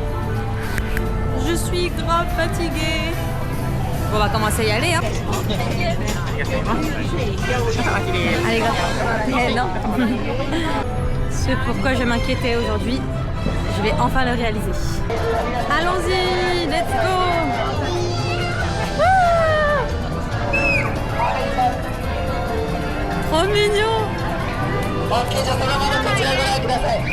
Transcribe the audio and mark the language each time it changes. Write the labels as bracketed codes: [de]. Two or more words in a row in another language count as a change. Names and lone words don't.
[fr] Je suis grave fatiguée. Bon, on va commencer à y aller, hein. Allez, grave. Non. Ce pourquoi je m'inquiétais aujourd'hui, je vais enfin le réaliser. Allons-y, [en] let's go. [fr] Trop mignon. [ja] OK じゃそのままこちらご覧ください。